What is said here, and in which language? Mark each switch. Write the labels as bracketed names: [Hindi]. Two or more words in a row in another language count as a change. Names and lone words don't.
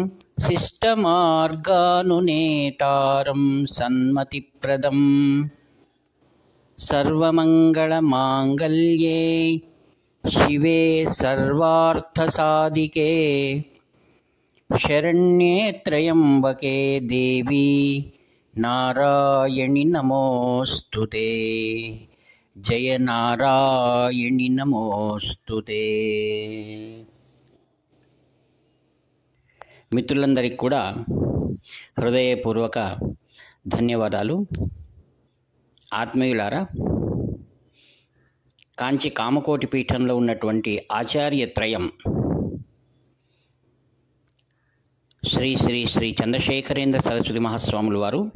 [Sanskrit] शिष्टमार्गानुनेतारं सन्मतिप्रदं सर्वमङ्गलमाङ्गल्ये शिवे सर्वार्थसाधिके शरण्ये त्र्यम्बके देवी नारायणि नमोऽस्तुते। जय नारायणि नमोऽस्तुते। [Telugu] మిత్రులందరికీ కూడా హృదయపూర్వక ధన్యవాదాలు. ఆత్మీయులారా, కాంచి కామకోటి పీఠంలో ఉన్నటువంటి ఆచార్యత్రయం శ్రీ శ్రీ శ్రీ చంద్రశేఖరేంద్ర సరస్వతి మహాస్వాములు వారు,